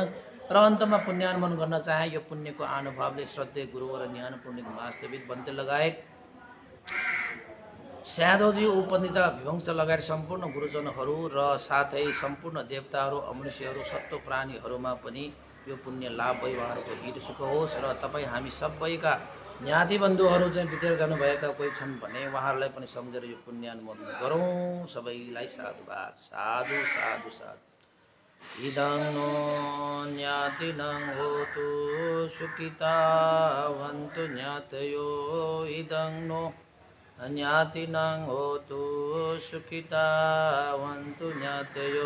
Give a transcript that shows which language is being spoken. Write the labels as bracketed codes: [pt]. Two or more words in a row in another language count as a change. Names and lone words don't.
[ne] र अन्तमा पुण्यानुमोदन गर्न चाहे। यो पुण्यको अनुभवले श्रद्धेय गुरुवर ज्ञान पुण्य वास्तविक बन्ते लगायत स्यादोजी उपनिता विभंश लगायत सम्पूर्ण गुरुजनहरू र साथै सम्पूर्ण देवताहरू अमनुष्यहरू सत्व प्राणीहरूमा पनि यो पुण्य लाभ व्यवहारको हित सुख होस्। र तपाईँ हामी सबैका ज्ञाति बन्धुहरू चाहिँ बितेर जानुभएका कोही छन् भने उहाँहरूलाई पनि सम्झेर यो पुण्यानुमोदन गरौँ। सबैलाई साधुवाद। साधु साधु साधु। [pi] इदं नो ज्ञातिनं होतु सुखितावन्तु ज्ञातयो। इदं नो ज्ञातिनं होतु सुखितावन्तु ज्ञातयो।